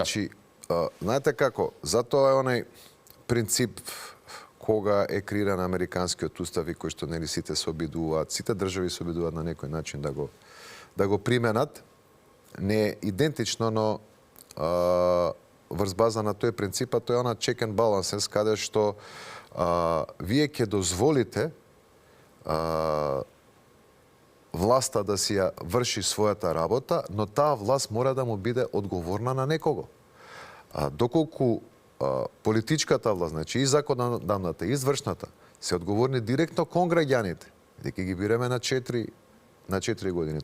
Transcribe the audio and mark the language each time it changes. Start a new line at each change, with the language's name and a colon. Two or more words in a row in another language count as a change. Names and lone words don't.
Macedonian: Значи, знаете како, затоа е онај принцип кога е креиран американскиот устав и кој што нели сите се обидуваат, сите држави се обидуваат на некој начин да го применат, не е идентично, но врз база на тој принцип, тој е она
English: check and balances,
Macedonian: каде што вие ќе дозволите власта да си ја врши својата работа, но таа власт мора да му биде одговорна на некого. Доколку политичката власт, значи и законодавната, и извршната, се одговорни директно кон граѓаните, дека ги бираме на 4 години.